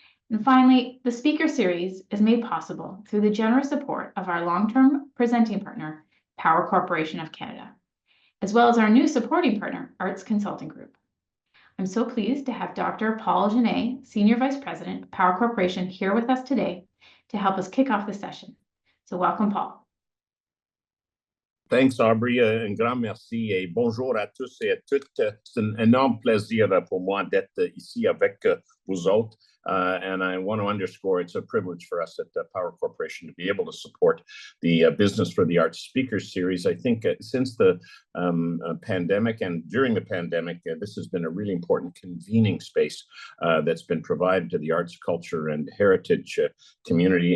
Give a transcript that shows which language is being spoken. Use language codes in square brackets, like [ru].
[en] And finally, the speaker series is made possible through the generous support of our long-term presenting partner, Power Corporation of Canada, as well as our new supporting partner, Arts Consulting Group. I'm so pleased to have Dr. Paul Genet, Senior Vice President of Power Corporation, here with us today to help us kick off the session. So welcome, Paul. Thanks, Aubrey. [fr] Un grand merci et bonjour à tous et à toutes. C'est un énorme plaisir pour moi d'être ici avec vous autres. [en] And I want to underscore it's a privilege for us at Power Corporation to be able to support the Business for the Arts Speakers Series. I think since the pandemic and during the pandemic, this has been a really important convening space that's been provided to the arts, culture, and heritage community.